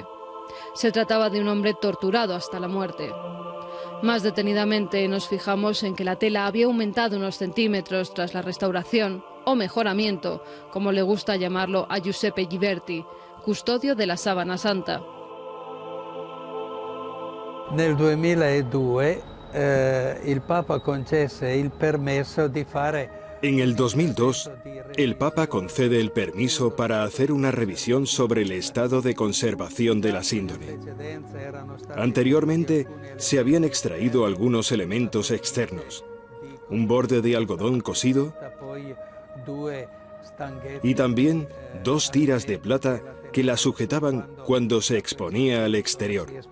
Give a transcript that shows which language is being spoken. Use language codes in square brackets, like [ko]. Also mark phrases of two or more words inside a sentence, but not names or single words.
[es] Se trataba de un hombre torturado hasta la muerte. Más detenidamente nos fijamos en que la tela había aumentado unos centímetros tras la restauración o mejoramiento, como le gusta llamarlo a Giuseppe Ghiberti, custodio de la Sábana Santa. [it] Nel 2002 il Papa concesse il permesso di fare. [es] En el 2002, el Papa concede el permiso para hacer una revisión sobre el estado de conservación de la síndone. Anteriormente, se habían extraído algunos elementos externos, un borde de algodón cosido y también 2 tiras de plata que la sujetaban cuando se exponía al exterior.